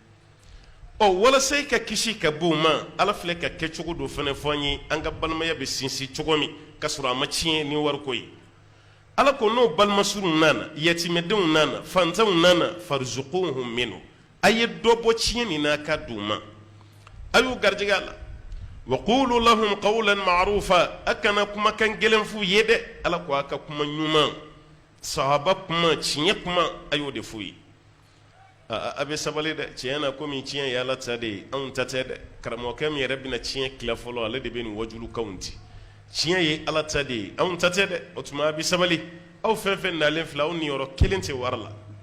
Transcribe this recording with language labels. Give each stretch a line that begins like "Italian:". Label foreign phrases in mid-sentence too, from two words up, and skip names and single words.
Bambara: walasa i ka kisi ka bɔ o ma ala filɛ ka kɛcogo dɔ fana fɔ an ye an ka balimaya bɛ sinsin cogo min k'a sɔrɔ a ma tiɲɛ ni wariko ye ala ko n'o balimasurun nana yatimɛdenw nana fantanw nana
Arabic: فارزقوهم منه
Bambara: a ye dɔ bɔ tiɲɛ nin na ka d'u ma a y'u garijɛgɛ a la
Arabic: وقولوا لهم قولا معروفا
Bambara: a kana kumakan gɛlɛn f'u ye dɛ ala ko a ka kuma ɲuman sahaba kuma tiɲɛ kuma a y'o de f'u ye a bɛ sabali dɛ tiɲɛ na komi tiɲɛ ye ala ta de ye anw ta tɛ dɛ karamɔgɔkɛ min yɛrɛ bɛna tiɲɛ tila fɔlɔ ale de bɛ nin wajulukanw di tiɲɛ ye ala ta de ye anw ta tɛ dɛ o tuma a bɛ sabali aw fɛn fɛn nalen filɛ aw niyɔrɔ kelen tɛ wari la